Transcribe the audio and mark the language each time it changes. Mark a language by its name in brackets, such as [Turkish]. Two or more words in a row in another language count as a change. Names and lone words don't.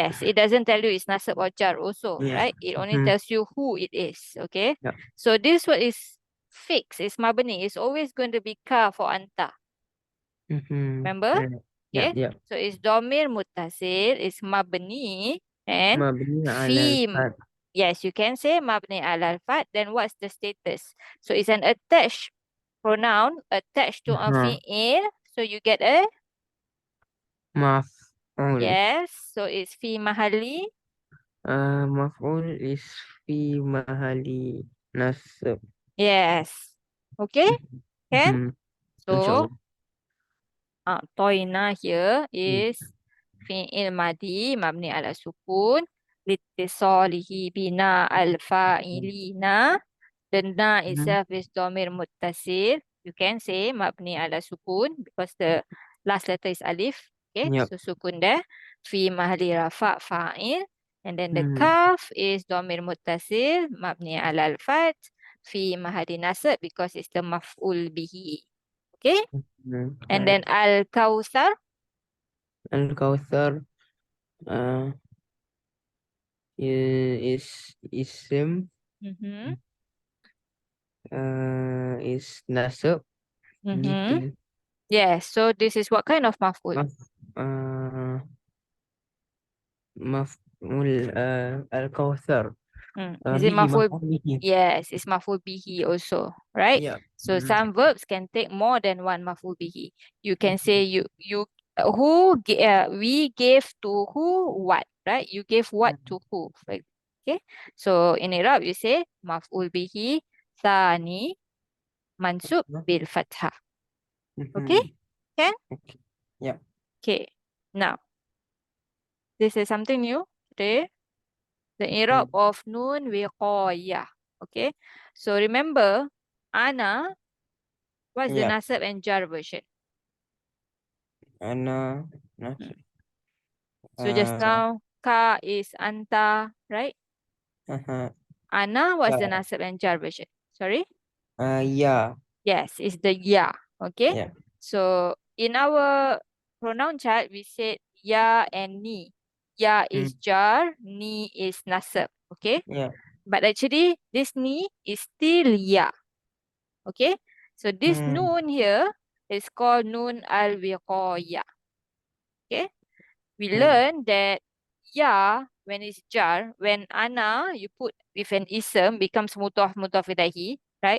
[English] yes, it doesn't tell you it's nasab or jar also, Yeah. right? It only Mm-hmm. tells you who it is, okay? Yep. So this word is fixed, it's mabni, it's always going to be ka for anta. Mm-hmm. Remember? Right. Yep. Okay. Yep. So it's [Arabic] ضمير متصل, [English] it's mabni, and [Arabic] مبني على [English] fi, al-fath. yes, you can say [Arabic] مبني الفتح. [English] Then what's the status? So it's an attached pronoun attached to a Uh-huh. fi'il. So you get a, Maf'ul. yes. So it's [Arabic] في محل. [English] Maf'ul is [Arabic] في محل نصب. [English] Yes. Okay. Can? Mm-hmm. So Inshallah. toina here Mm. [Arabic] is فعل ماضٍ مبني على السكون لاتصاله بنا الفاعلين. [English] The na Mm-hmm. itself is [Arabic] ضمير متصل. [English] You can say [Arabic] مبني على سكون [English] because the last letter is alif. Okay, Yep. so sukun there. [Arabic] في محل رفع فاعل. [English] And then the Mm-hmm. kaf is [Arabic] ضمير متصل مبني على الفتح. في محل نصب [English] because it's the [Arabic] مفعول به. [English] Okay, and Right. then al-kawthar. Al-Kawthar uh, is ism, Mm-hmm. is nasab, Mm-hmm. gitu. Yes, so this is what kind of maf'ul? Maf, uh, Maf'ul al-Kawthar. Is it Bihi, maf'ul? [Arabic] مفعول به. [English] Yes, it's [Arabic] مفعول به [English] also, right? Yeah. So some verbs can take more than one [Arabic] مفعول به. [English] You can say we gave to who what, right? You gave what to who, right? Okay. So in Irab you say [Arabic] مفعول به ثانٍ منصوب بالفتحة. [English] Okay? Can? Okay. Yeah. Okay. Now, this is something new today. The Irab of [Arabic] نون وقاية. [English] Okay. So remember, Ana, what's the Yeah. nasab and jar version? Ana. Hmm. Nas- So just Uh, now, Ka is Anta, right? uh-huh. Ana, what's the Yeah. nasab and jar version? Sorry? Yeah. Yes, it's the ya. Okay. Yeah. So in our pronoun chart, we said ya and ni. Ya is jar, ni is nasab. Okay. Yeah. But actually, this ni is still ya. Okay. So this noon here is called [Arabic] نون الوقاية. [English] Okay. We learn that ya, when it's jar, when ana, you put with an ism, becomes [Arabic] مضاف إليه, [English] right?